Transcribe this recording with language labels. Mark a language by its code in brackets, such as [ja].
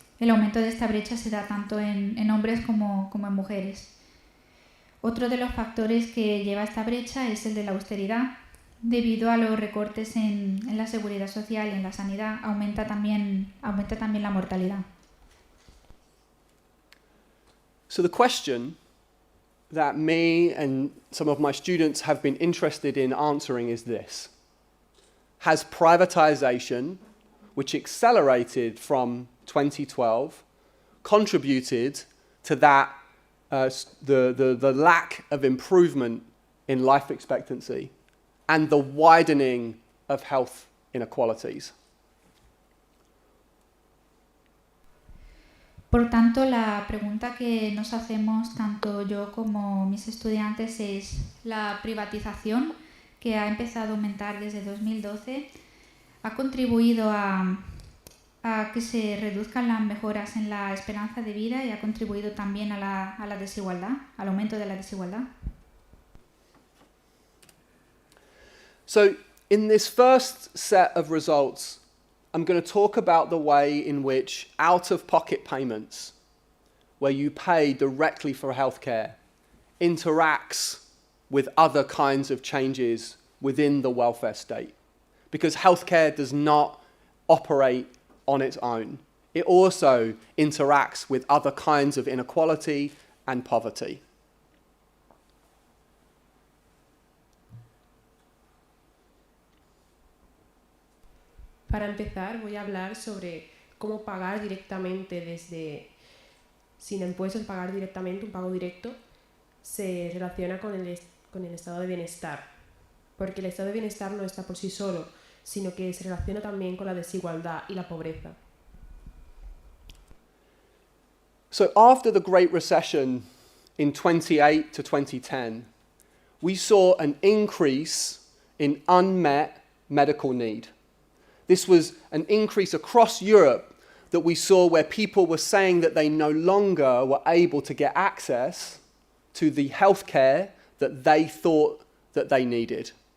[es] el aumento de esta brecha se da tanto en hombres como en mujeres. Otro de los factores que lleva a esta brecha es el de la austeridad. Debido a los recortes en la seguridad social y en la sanidad, aumenta también la mortalidad. [en] So the question that me and some of my students have been interested in answering is this. Has privatization, which accelerated from 2012, contributed to that, the lack of improvement in life expectancy and the widening of health inequalities? [es] Por tanto, la pregunta que nos hacemos tanto yo como mis estudiantes es: ¿la privatización, que ha empezado a aumentar desde 2012, ha contribuido a que se reduzcan las mejoras en la esperanza de vida y ha contribuido también a la desigualdad, al aumento de la desigualdad? [en] So in this first set of results, I'm going to talk about the way in which out-of-pocket payments, where you pay directly for healthcare, interacts with other kinds of changes within the welfare state. Because healthcare does not operate on its own. It also interacts with other kinds of inequality and poverty. [es] Para empezar, voy a hablar sobre cómo pagar directamente sin impuestos, pagar directamente, un pago directo, se relaciona con el estado de bienestar. Porque el estado de bienestar no está por sí solo, sino que se relaciona también con la desigualdad y la pobreza. [en] So after the Great Recession in 2008 to 2010, we saw an increase in unmet medical need. This was an increase across Europe that we saw where people were saying that they no longer were able to get access to the healthcare that they thought that they needed.